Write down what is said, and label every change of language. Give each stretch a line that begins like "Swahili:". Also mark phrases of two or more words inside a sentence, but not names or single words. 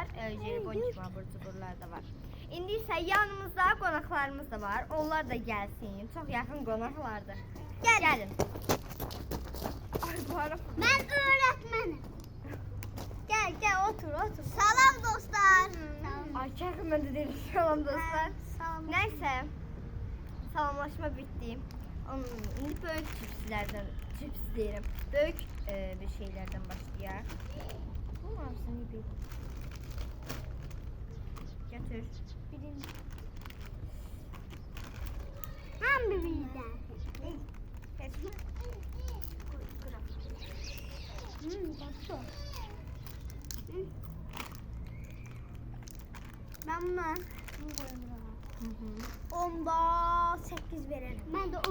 Turkish: Jelibon gibi abur cuburlar da var. İndi ise yanımızda qonaqlarımız da var. Onlar da gelsin. Çok yakın qonaqlardır. Gelin. Ay bu ara. Ben öğretmenim. Gel otur.
Azerbaijani: Salam dostlar.
Turkish: Ay çakın ben de dedim
Azerbaijani: salam dostlar. Salam.
Turkish: Neyse. Salamlaşma bitti.
Azerbaijani: İndi böyük cips deyirəm. Böyük bir şeylerden başlayaq. Bu hamısını bir götür. Birinci.
Turkish: Hem bir birden. Tatlı. Ben buna onda 8 veririm. Ben de 10.